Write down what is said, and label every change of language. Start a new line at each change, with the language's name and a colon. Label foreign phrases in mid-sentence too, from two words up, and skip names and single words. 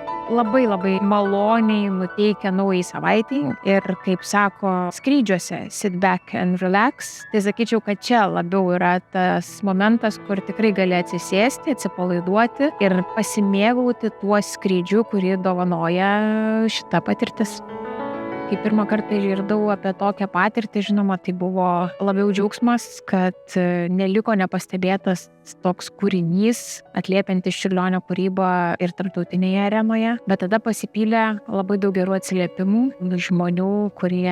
Lithuanian: labai labai maloniai nuteikia naujai savaitai ir, kaip sako skrydžiuose,
English: sit back and relax.
Lithuanian: Tai sakyčiau, kad čia labiau yra tas momentas, kur tikrai gali atsisėsti, atsipalaiduoti ir pasimėgauti tuo skrydžiu, kurį dovanoja šita patirtis. Kai pirmą kartą išgirdau apie tokią patirtį, žinoma, tai buvo labiau džiaugsmas, kad neliko nepastebėtas toks kūrinys, atliepiantis Čiurlionio kūrybą ir tarptautinėje arenoje, bet tada pasipylė labai daug gerų atsiliepimų žmonių, kurie